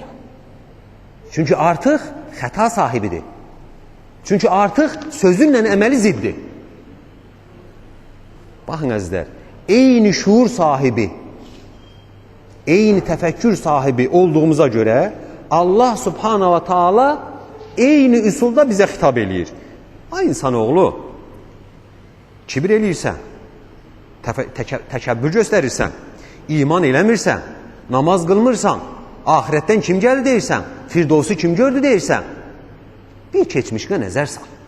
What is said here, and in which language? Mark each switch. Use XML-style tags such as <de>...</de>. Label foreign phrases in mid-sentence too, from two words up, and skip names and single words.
<az>Çünki artıq xəta sahibidir. Çünki artıq sözünlə əməli ziddir. Baxın əzizlər, eyni şuur sahibi, eyni təfəkkür sahibi olduğumuza görə Allah</az> <ar>سبحانه وتعالى</ar> <az>eyni üsulda bizə xitab eləyir. Ay insanoğlu, kibir eləyirsən, təkəbbür göstərirsən, iman eləmirsən, namaz qılmırsan, ahirətdən kim gəldi deyirsən, Firdovsu kim gördü deyirsən, bir keçmişinə nəzər sal.</az>